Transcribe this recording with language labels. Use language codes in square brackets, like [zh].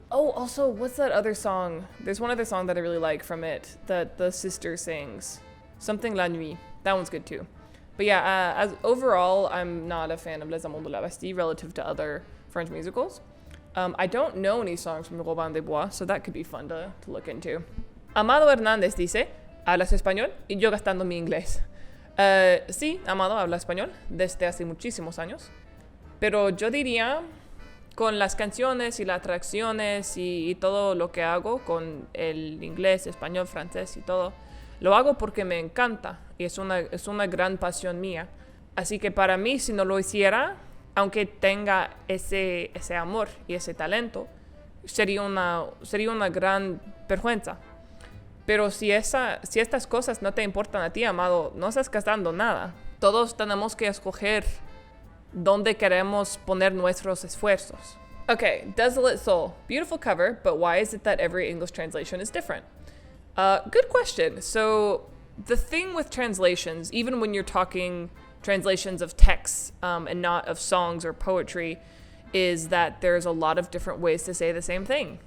[en] Oh, also, what's that other song? There's one other song that I really like from it that the sister sings. Something La Nuit. That one's good too. But yeah, as overall, I'm not a fan of Les Amants de la Bastille relative to other French musicals. I don't know any songs from Robin des Bois, so that could be fun to look into. [es] Amado Hernández dice, ¿hablas español? Y yo gastando mi inglés. Sí, Amado habla español desde hace muchísimos años. Pero yo diría, con las canciones y las atracciones y todo lo que hago con el inglés, español, francés y todo, lo hago porque me encanta y es una gran pasión mía. Así que para mí, si no lo hiciera, aunque tenga ese amor y ese talento, sería una gran vergüenza. Pero si estas cosas no te importan a ti, Amado, no estás gastando nada. Todos tenemos que escoger dónde queremos poner nuestros esfuerzos. [en] Okay, Desolate Soul. Beautiful cover, but why is it that every English translation is different? Good question. So the thing with translations, even when you're talking translations of texts and not of songs or poetry, is that there's a lot of different ways to say the same thing.